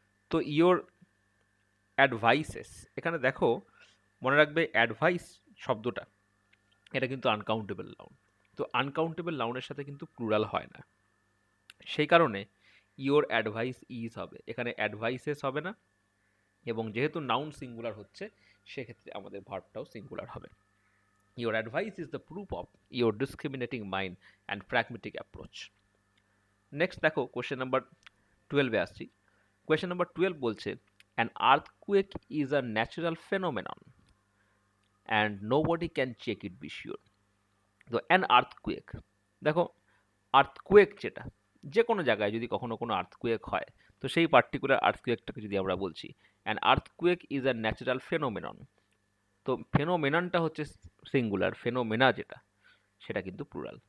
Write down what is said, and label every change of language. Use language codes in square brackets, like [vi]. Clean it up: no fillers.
[bn] তো your advises, এখানে দেখো মনে রাখবে অ্যাডভাইস শব্দটা এটা কিন্তু আনকাউন্টেবল নাউন। তো আনকাউন্টেবল নাউনের সাথে কিন্তু প্লুরাল হয় না, সেই কারণে ইয়োর অ্যাডভাইস ইজ হবে, এখানে অ্যাডভাইসেস হবে না, এবং যেহেতু নাউন সিঙ্গুলার হচ্ছে সেক্ষেত্রে আমাদের ভার্বটাও সিঙ্গুলার হবে। [en] Your advice is the proof of your discriminating mind and pragmatic approach. [bn] Next দেখো কোয়েশ্চেন নাম্বার 12 আসছি। কোয়েশ্চেন নাম্বার 12 বলছে [en] an earthquake is a natural phenomenon and nobody can check it be sure. [bn] তো an earthquake, দেখো earthquake যেটা যে কোনো জায়গায় যদি কখনো কোনো আর্থকুয়েক হয় তো সেই পার্টিকুলার আর্থকুয়েকটাকে যদি আমরা বলছি [en] an earthquake is a natural phenomenon, [bn] তো ফেনোমেননটা হচ্ছে সিঙ্গুলার, ফেনোমেনা যেটা সেটা কিন্তু প্লুরাল।